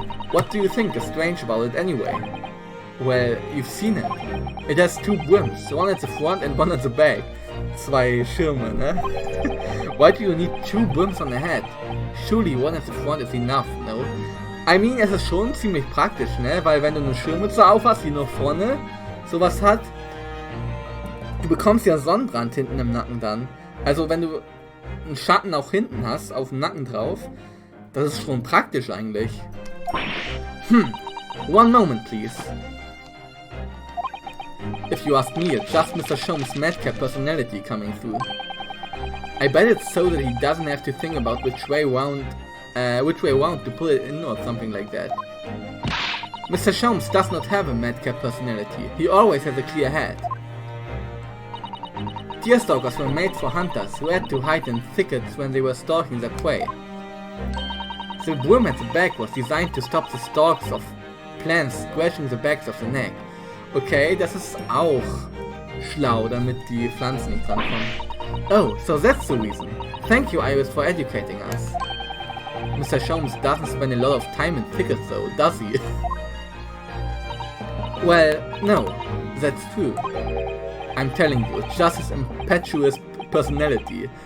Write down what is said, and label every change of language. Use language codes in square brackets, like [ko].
[en] What do you think is strange about it anyway? Well, you've seen it. It has two brims, one at the front and one at the back. [de] Zwei Schirme, ne? [en] Why do you need two brims on the head? Surely one at the front is enough, no? I mean, [de] es ist schon ziemlich praktisch, ne? Weil wenn du eine Schirmmütze aufhast, die noch vorne sowas hat, du bekommst ja Sonnenbrand hinten im Nacken dann. Also wenn du einen Schatten auch hinten hast, auf dem Nacken drauf, das ist schon praktisch eigentlich. [en] One moment please. If you ask me, it's just Mr. Sholmes' madcap personality coming through. I bet it's so that he doesn't have to think about which way round to put it in or something like that. Mr. Sholmes does not have a madcap personality. He always has a clear head. Deerstalkers were made for hunters who had to hide in thickets when they were stalking their prey. The brim at the back was designed to stop the stalks of plants scratching the backs of the neck. [de] Okay, das ist auch schlau, damit die Pflanzen nicht drankommen. [en] Oh, so that's the reason. Thank you, Iris, for educating us. Mr. Sholmes doesn't spend a lot of time in thickets though, does he? Well, no, that's true. I'm telling you, just his impetuous personality.